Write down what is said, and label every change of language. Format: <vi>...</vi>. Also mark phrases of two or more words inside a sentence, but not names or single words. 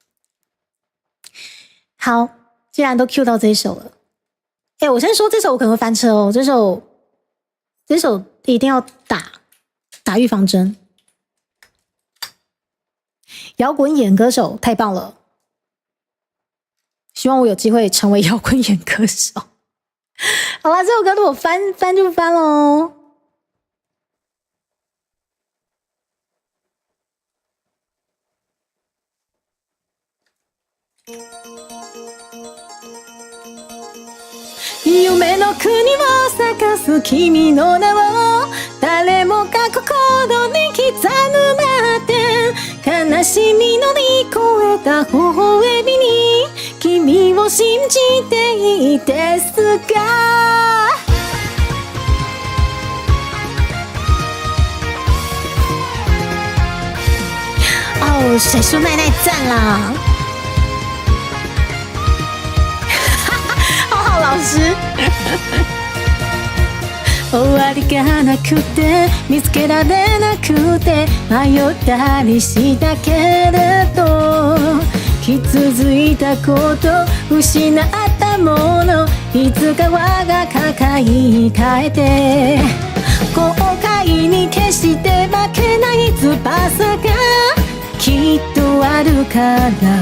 <zh>好，既然都 cue 到这一首了，我先说这首我可能会翻车哦，这首一定要打预防针。摇滚演歌手太棒了，希望我有机会成为摇滚演歌手。好啦，这首歌如果翻就翻咯。</zh> <ja>夢の国を咲かす君の名を誰もが心に刻むまで悲しみ乗り越えた微笑みに君を信じていいですか。</ja> <zh>哦，水树奈奈赞啦！好好老师。</zh> <ja>終わりがなくて見つけられなくて迷ったりしたけれど傷ついたこと失ったものいつか我が抱え替えて後悔に決して負けない翼がきっとあるから</ja>